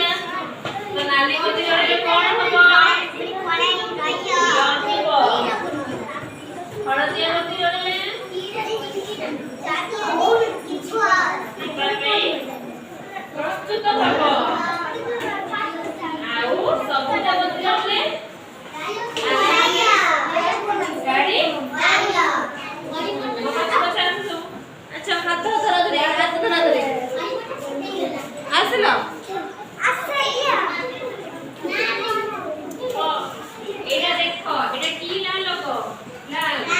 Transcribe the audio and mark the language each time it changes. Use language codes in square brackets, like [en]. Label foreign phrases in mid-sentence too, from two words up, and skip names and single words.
[or] ତ ନାଲି ବତି ଜଳିଲେ କଣ ହବ ହଳଦିଆ ବତି ଜଳିଲେ ପ୍ରସ୍ତୁତ ହବ ଆଉ ସବୁଜ ବତି ଜଳିଲେ [bn] ଗାଡି আচ্ছা হাত ধরা ধরে আসলো এটা দেখো এটা কি লাল লোগো লাল